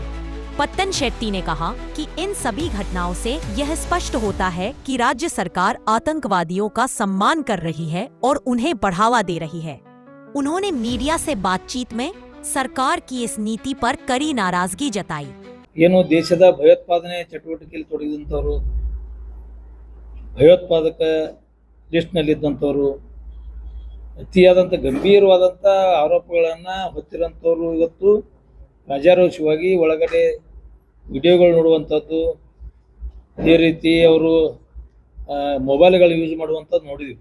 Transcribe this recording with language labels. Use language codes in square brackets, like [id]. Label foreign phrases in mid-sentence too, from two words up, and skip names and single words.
[hi] पट्टन शेट्टी ने कहा कि इन सभी घटनाओं से यह स्पष्ट होता है कि राज्य सरकार आतंकवादियों का सम्मान कर रही है और उन्हें बढ़ावा दे रही है। उन्होंने मीडिया से बातचीत में सरकार की इस नीति पर कड़ी नाराजगी जताई। [kn] ಏನು ದೇಶದ ಭಯೋತ್ಪಾದನೆ ಚಟುವಟಿಕೆಯಲ್ಲಿ ತೊಡಗಿದಂಥವರು, ಭಯೋತ್ಪಾದಕ ಲಿಸ್ಟ್ನಲ್ಲಿದ್ದಂಥವರು, ಅತಿಯಾದಂಥ ಗಂಭೀರವಾದಂಥ ಆರೋಪಗಳನ್ನು ಹೊತ್ತಿರೋಂಥವ್ರು ಇವತ್ತು ರಾಜಾರೋಷವಾಗಿ ಒಳಗಡೆ ವಿಡಿಯೋಗಳು ನೋಡುವಂಥದ್ದು, ಅದೇ ರೀತಿ ಅವರು ಮೊಬೈಲ್ಗಳು ಯೂಸ್ ಮಾಡುವಂಥದ್ದು ನೋಡಿದ್ವಿ.